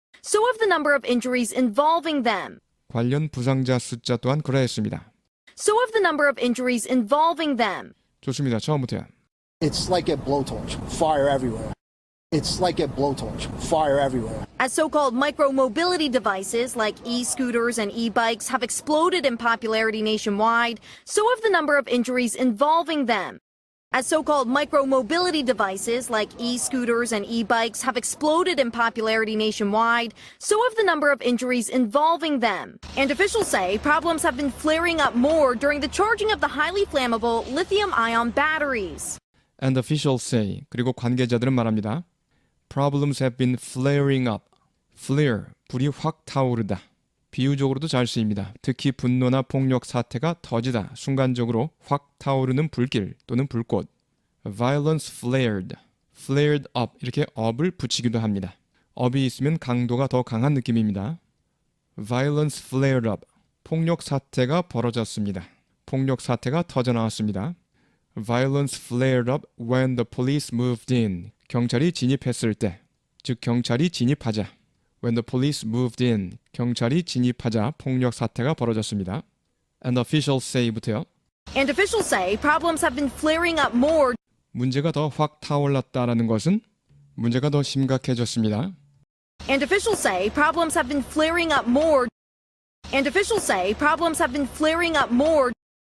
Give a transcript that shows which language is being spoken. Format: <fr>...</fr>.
<en>So have the number of injuries involving them.</en> <ko>관련 부상자 숫자 또한 그러했습니다.</ko> <en>So have the number of injuries involving them.</en> <ko>좋습니다. 처음부터요.</ko> <en>It's like a blowtorch, fire everywhere. It's like a blowtorch, fire everywhere. As so-called micro-mobility devices like e-scooters and e-bikes have exploded in popularity nationwide, so have the number of injuries involving them. As so-called micro-mobility devices like e-scooters and e-bikes have exploded in popularity nationwide, so have the number of injuries involving them. And officials say problems have been flaring up more during the charging of the highly flammable lithium-ion batteries. And officials say,</en> <ko>그리고 관계자들은 말합니다.</ko> <en>Problems have been flaring up.</en> <ko>Flare, 불이 확 타오르다. 비유적으로도 잘 쓰입니다. 특히 분노나 폭력 사태가 터지다. 순간적으로 확 타오르는 불길 또는 불꽃.</ko> <en>Violence flared. Flared up.</en> <ko>이렇게 up을 붙이기도 합니다. up이 있으면 강도가 더 강한 느낌입니다.</ko> <en>Violence flared up.</en> <ko>폭력 사태가 벌어졌습니다. 폭력 사태가 터져나왔습니다.</ko> <en>Violence flared up when the police moved in.</en> <ko>경찰이 진입했을 때, 즉 경찰이 진입하자.</ko> <en>When the police moved in,</en> <ko>경찰이 진입하자 폭력 사태가 벌어졌습니다.</ko> <en>And officials say부터요. And officials say problems have been flaring up more.</en> <ko>문제가 더 확 타올랐다라는 것은 문제가 더 심각해졌습니다.</ko> <en>And officials say problems have been flaring up more. And officials say problems have been flaring up more.</en>